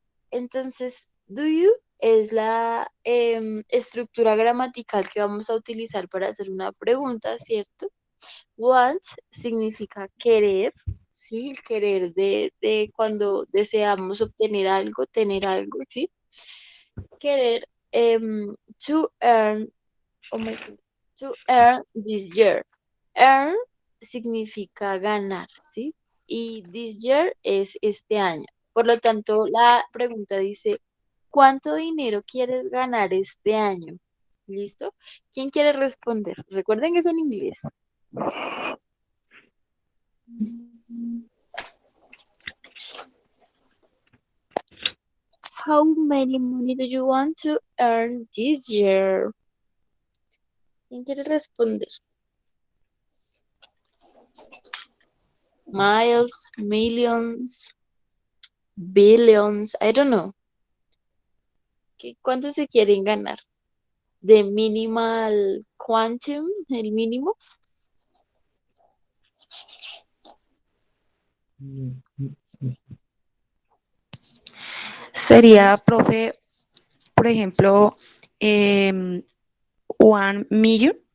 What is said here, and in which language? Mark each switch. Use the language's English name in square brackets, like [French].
[Spanish] Entonces, do you es la estructura gramatical que vamos a utilizar para hacer una pregunta, ¿cierto? Want significa querer, ¿sí? El querer de cuando deseamos obtener algo, tener algo, ¿sí? [English] Querer, to earn, oh my God, to earn this year. [Spanish] Earn significa ganar, ¿sí? Y [English] this year [Spanish] es este año. Por lo tanto, la pregunta dice, ¿cuánto dinero quieres ganar este año? ¿Listo? ¿Quién quiere responder? Recuerden que es en inglés. [English] how many money do you want to earn this year? [Spanish] ¿Quién quiere responder? [English] Miles, millions, billions, I don't know. [Spanish] ¿Cuánto se quieren ganar? ¿De [English] minimal quantum, [Spanish] el mínimo? Sería, profe, por ejemplo, 1 million.